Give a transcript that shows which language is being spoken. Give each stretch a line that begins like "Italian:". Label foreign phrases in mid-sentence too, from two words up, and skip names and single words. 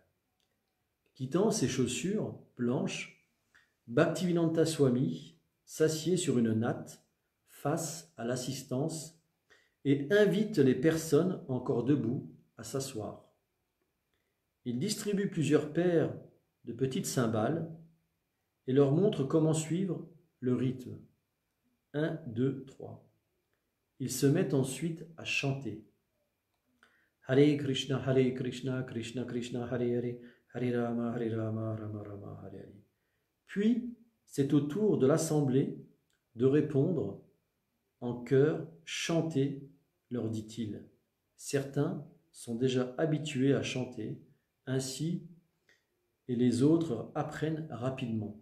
French: Quittant ses chaussures blanches, Bhaktivedanta Swami s'assied sur une natte face à l'assistance et invite les personnes encore debout à s'asseoir. Il distribue plusieurs paires de petites cymbales et leur montre comment suivre le rythme. 1, 2, 3. Ils se mettent ensuite à chanter.
Sanskrit: Hare Krishna, Krishna Krishna, Hare Hare, Hare Rama, Rama Rama, Hare Hare.
French: Puis, c'est au tour de l'assemblée de répondre en chœur, chanter, leur dit-il. Certains sont déjà habitués à chanter, ainsi et les autres apprennent rapidement.